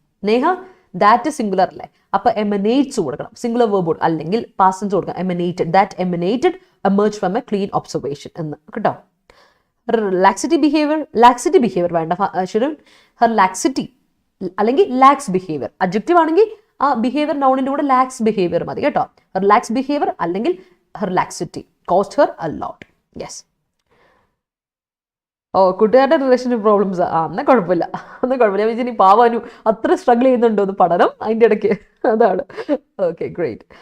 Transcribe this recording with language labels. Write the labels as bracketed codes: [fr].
[ml] Neha, that singular അല്ലേ? അപ്പോൾ emanates കൊടുക്കണം, സിംഗുലർ വേർബ് അല്ലെങ്കിൽ പാസ്റ്റ് ടെൻസ് കൊടുക്കണം. [en] emanated, that emanated emerged from a clean observation [ml] എന്ന് കേട്ടോ. [en] laxity behavior വേണ്ട, her laxity അല്ലെങ്കിൽ lax behavior. [ml] adjective ആണെങ്കിൽ ആ ബിഹേവിയർ നൗണിൻ്റെ കൂടെ ലാക്സ് ബിഹേവിയർ മതി കേട്ടോ. [en] Her lax behaviour അല്ലെങ്കിൽ her laxity cost her a lot. Yes. [ml] കൂട്ടുകാരുടെ റിലേഷൻഷിപ്പ് പ്രോബ്ലംസ് എന്നാൽ കുഴപ്പമില്ല. ഞാൻ വിചാരിച്ചു പാവാനു അത്ര സ്ട്രഗിൾ ചെയ്യുന്നുണ്ടോ എന്ന് പഠനം അതിൻ്റെ ഇടയ്ക്ക്, അതാണ്. Okay, great.